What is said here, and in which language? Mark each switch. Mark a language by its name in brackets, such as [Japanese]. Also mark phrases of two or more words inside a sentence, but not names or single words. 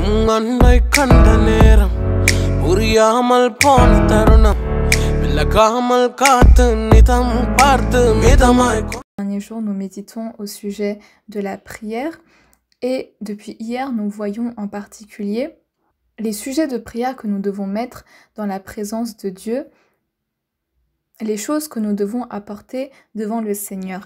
[Tamil] கண்மை கண்ட நேரம் புரியாமல் போன தருணம் விலகாமல் காத்து நிதம் பார்த்து மிதமாய். [French] Derniers jours, nous méditons au sujet de la prière et depuis hier, nous voyons en particulier les sujets de prière que nous devons mettre dans la présence de Dieu, les choses que nous devons apporter devant le Seigneur.